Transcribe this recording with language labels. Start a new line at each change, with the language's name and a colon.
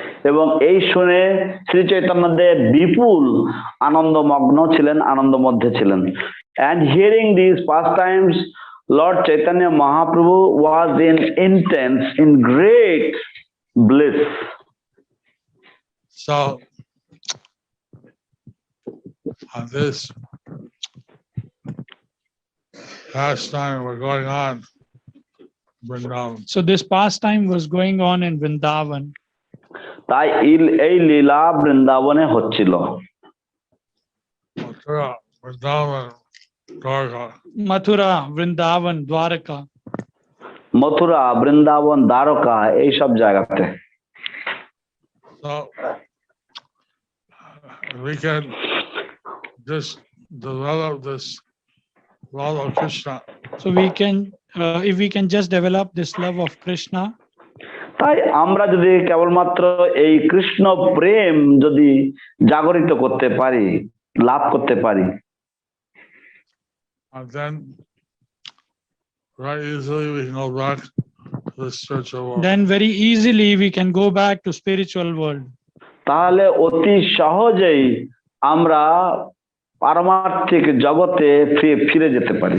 Bangla: এবং এই শুনে শ্রী চৈতন্যদেব বিপুল আনন্দমগ্ন ছিলেন, আনন্দ মধ্যে ছিলেন।
English: And hearing these pastimes, Lord Chaitanya Mahaprabhu was in great bliss. So, on this pastime was going on in Vrindavan. So this pastime was going on in Vrindavan.
Bangla: তাই এই লীলা বৃন্দাবনে হচ্ছিল।
English: Mathura, Vrindavan, Dvārakā. Mathura, Vrindavan, Dvārakā.
Bangla: Mathura, Vrindavan, Dwarka এই সব জায়গাতে।
English: So, we can just develop this love of Krishna. So we can, if we can just develop this love of Krishna,
Bangla: তাই আমরা যদি কেবলমাত্র এই কৃষ্ণ প্রেম যদি জাগরিত করতে পারি, লাভ করতে পারি,
English: And then very easily we can go back to the spiritual world. then very easily we can go back to spiritual world.
Bangla: তাহলে অতি সহজেই আমরা পারমার্থিক জগতে ফিরে যেতে পারি।